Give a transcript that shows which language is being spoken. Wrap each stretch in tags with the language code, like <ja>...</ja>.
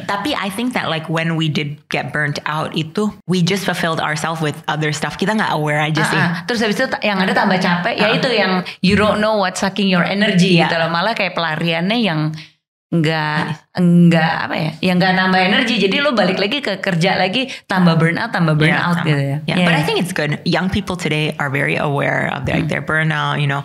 <en>Tapi I think that like when we did get burnt out itu, we just fulfilled ourselves with other stuff.</en> <id>Kita gak aware aja sih. Terus habis itu yang ada tambah capek. Ya itu yang</id> <en>you don't know what's sucking your energy</en> <id>gitu loh. Malah kayak pelariannya yang nggak apa ya, yang nggak nambah energi. Jadi lo balik lagi ke kerja lagi tambah burnout gitu ya.</id> <en>But I think it's good. Young people today are very aware of their burnout, you know.</en>